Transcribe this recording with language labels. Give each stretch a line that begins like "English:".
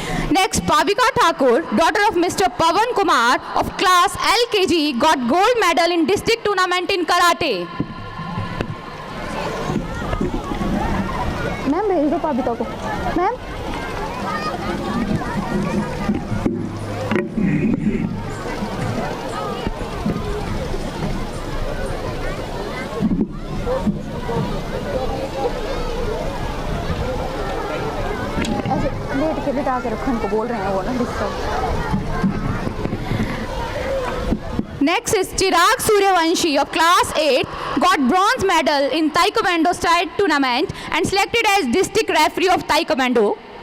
English: Next, Pavika Thakur, daughter of Mr. Pavan Kumar of class LKG, got gold medal in district tournament in karate.
Hindi: Ma'am भेज दो पाबिका को. Ma'am ऐसे late के बिठा के रखने को बोल रहे हैं वो ना disturb.
English: Next is Chirag Suryavanshi of class 8, got bronze medal in Taekwondo state tournament and selected as district referee of Taekwondo.